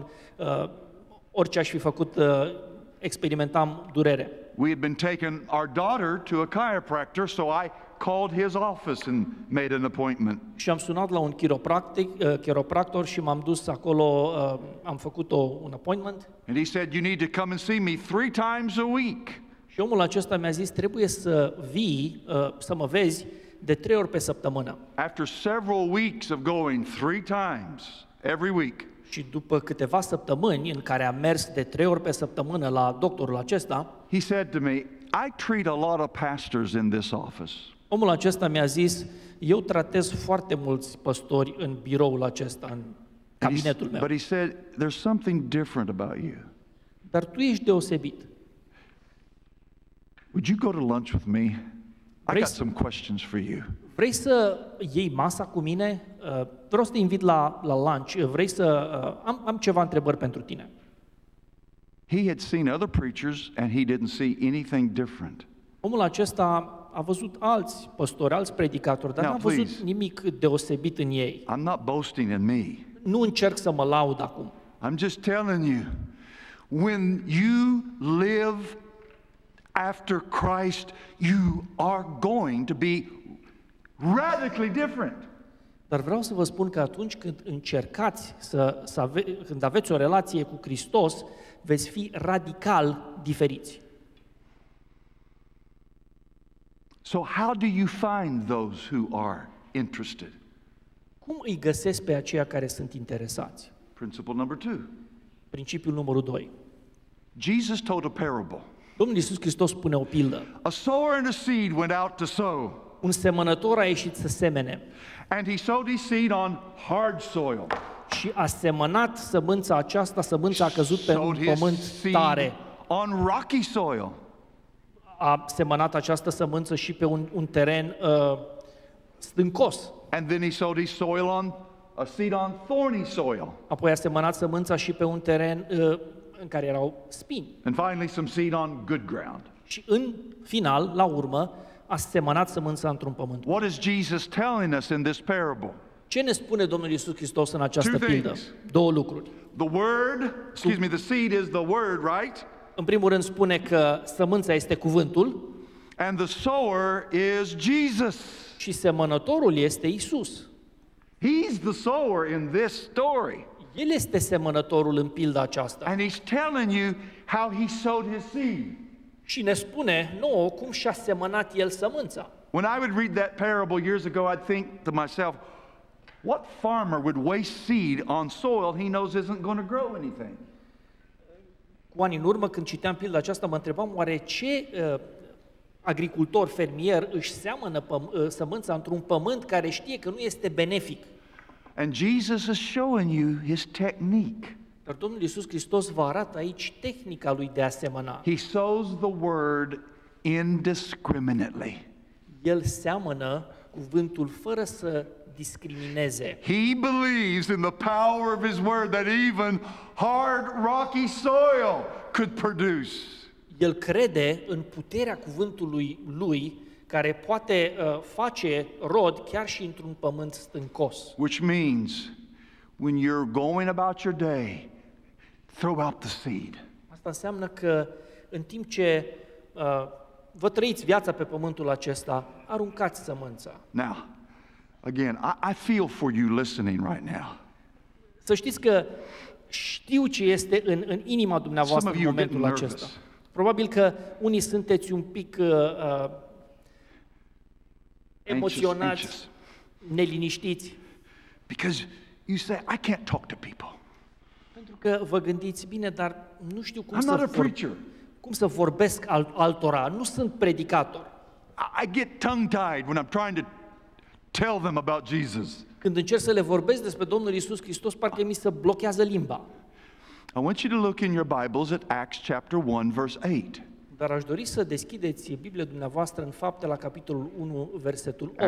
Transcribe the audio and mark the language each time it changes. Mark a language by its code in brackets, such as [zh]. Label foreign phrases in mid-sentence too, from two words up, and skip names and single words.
[ro] Orice aș fi făcut, experimentam durere. [en] We had been taking our daughter to a chiropractor, so I called his office and made an appointment. [ro] Și am sunat la un chiropractor și m-am dus acolo, am făcut un appointment. [en] And he said, you need to come and see me 3 times a week. [ro] Și omul acesta mi-a zis, trebuie să vii, să mă vezi de 3 ori pe săptămână. [en] After several weeks of going 3 times every week, [ro] Și după câteva săptămâni în care am mers de 3 ori pe săptămână la doctorul acesta, [en] he said to me, I treat a lot of pastors in this office. [ro] omul acesta mi-a zis, eu tratez foarte mulți păstori în biroul acesta, în cabinetul meu. [en] But he said, there's something different about you. [ro] Dar tu ești deosebit. [en] Would you go to lunch with me? I [ro] Vrei [en] got [ro] să- [en] some questions for you. [ro] Vrei să iei masa cu mine? Vreau să te invit la lunch. Vrei să... Am ceva întrebări pentru tine. [en] He had seen other preachers and he didn't see anything different. [ro] Omul acesta a văzut alți păstori, alți predicatori, dar [en] Now, [ro] n-a văzut [en] please. [ro] nimic deosebit în ei. [en] I'm not boasting in me. [ro] Nu încerc să mă laud acum. [en] I'm just telling you, when you live after Christ, you are going to be radically different. [ro] Dar vreau să vă spun că atunci când încercați când aveți o relație cu Hristos, veți fi radical diferiți. [en] So how do you find those who are interested? [ro] Cum îi găsesc pe aceia care sunt interesați? [en] Principle number 2. [ro] Principiul numărul 2. [en] Jesus told a parable. [ro] Domnul Iisus Hristos spune o pildă. [en] A sower and a seed went out to sow. [ro] Un semănător a ieșit să semene [en] And he sowed his seed on hard soil. [ro] și a semănat sămânța aceasta, sămânța a căzut pe un [en] Sowed his [ro] pământ [en] seed [ro] tare. [en] on rocky soil. [ro] A semănat această sămânță și pe un teren stâncos. [en] And then he sowed his soil on a seed on thorny soil. [ro] Apoi a semănat sămânța și pe un teren în care erau spini. [en] And finally some seed on good ground. [ro] Și în final, la urmă, a semănat sămânța într-un pământ. [en] What is Jesus telling us in this parable? [ro] Ce ne spune Domnul Iisus Hristos în această [en] Two [ro] pildă? [en] things. [ro] Două lucruri. [en] The seed is the word, right? [ro] În primul rând spune că sămânța este cuvântul [en] And the sower is Jesus. [ro] și semănătorul este Iisus. [en] He's the sower in this story. [ro] El este semănătorul în pilda aceasta. [en] And he's telling you how he sowed his seed. [ro] Și ne spune nouă cum și-a semănat el sămânța. [en] When I would read that parable years ago, I'd think to myself, what farmer would waste seed on soil he knows isn't going to grow anything? [ro] Cu ani în urmă, când citeam pilda aceasta, mă întrebam oare ce agricultor, fermier își seamănă sămânța într-un pământ care știe că nu este benefic. [en] And Jesus is showing you his technique. [ro] Dar Domnul Iisus Hristos vă arată aici tehnica lui de a semăna. [en] He sows the word indiscriminately. [ro] El seamănă cuvântul fără să discrimineze. [en] He believes in the power of his word that even hard, rocky soil could produce. [ro] El crede în puterea cuvântului lui care poate face rod chiar și într-un pământ stâncos. [en] Which means when you're going about your day, throw out the seed. [ro] Asta înseamnă că în timp ce vă trăiți viața pe pământul acesta, aruncați sămânța. [en] Now, again, I feel for you listening right now. [ro] Să știți că știu ce este în inima dumneavoastră [en] Some [ro] în [en] of you are [ro] momentul [en] getting [ro] acesta. [en] nervous. [ro] Probabil că unii sunteți un pic emoționați, [en] Anxious. [ro] neliniștiți, [en] Because you say, I can't talk to people. [ro] pentru că vă gândiți, bine, dar nu știu [en] I'm not a preacher. [ro] cum să vorbesc altora, nu sunt predicator. [en] I get tongue-tied when I'm trying to tell them about Jesus. [ro] Când încerc să le vorbesc despre Domnul Iisus Hristos, parcă mi se blochează limba. [en] I want you to look in your Bibles at Acts chapter 1, verse 8. [ro] Dar aș dori să deschideți Biblia dumneavoastră în Fapte la capitolul 1, versetul 8.